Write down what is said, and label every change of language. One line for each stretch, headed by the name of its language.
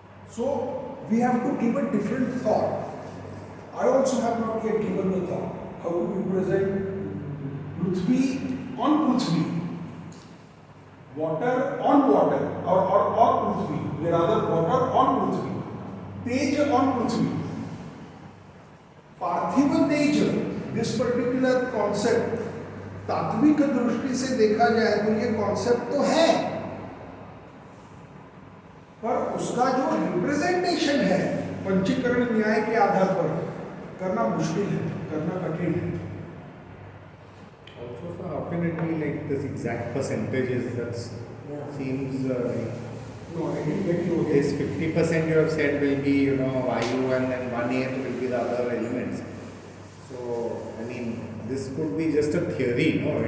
English: So we have to give a different thought. I also have not yet given the thought how to represent Prithvi on Prithvi, water on water, or Prithvi, rather water on Prithvi, Teja on Prithvi. Parthiva Teja, this particular concept,
Hindi: तात्विक दृष्टि से देखा जाए तो ये concept तो है, पर उसका जो रिप्रेजेंटेशन है पंचीकरण न्याय के आधार पर करना मुश्किल है, करना कठिन है.
English: Also, so how can it be like this exact percentages? That seems like No, I didn't get you. this 50% you have said will be, you know, Vayu, and then 1/8 will be the other elements. So, I mean, this could be just a theory, no?